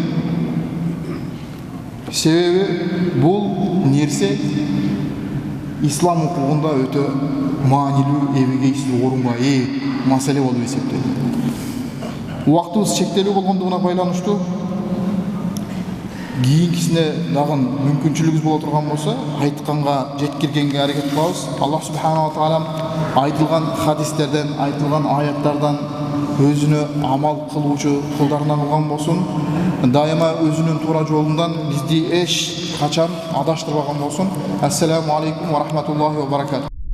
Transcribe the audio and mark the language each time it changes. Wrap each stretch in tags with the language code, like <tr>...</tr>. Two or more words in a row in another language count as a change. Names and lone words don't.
<ky>Себеби бул нерсе ислам укугунда өтө маанилүү, эбегейсиз орунга ээ маселе болуп эсептелет. Убактыбыз чектелүү болгондугуна байланыштуу кийинкисине дагы мүмкүнчүлүгүбүз боло турган болсо, айтканга жеткиргенге аракет кылабыз.</ky> <ar>الله سبحانه وتعالى</ar> <ky>айтылган хадистерден, айтылган аяттардан өзүнө амал кылуучу кулдарынан кылган болсун. Дайыма өзүнүн туура жолундан бизди эч качан адаштырбаган болсун.</ky> <ar>السلام عليكم ورحمة الله وبركاته.</ar>